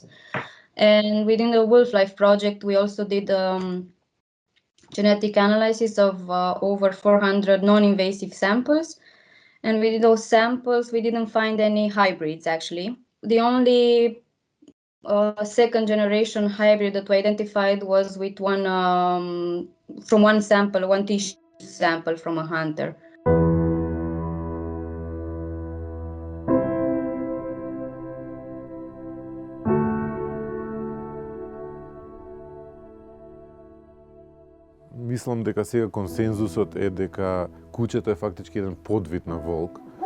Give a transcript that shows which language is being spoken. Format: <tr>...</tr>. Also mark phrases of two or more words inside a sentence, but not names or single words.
<en>And within the Wolf Life project, we also did genetic analysis of over 400 non-invasive samples. And with those samples, we didn't find any hybrids, actually. The only second generation hybrid that we identified was with one tissue sample from a hunter.</en> <mk>Мислам дека сега консензусот е дека кучето е фактички еден подвид на волк.</mk>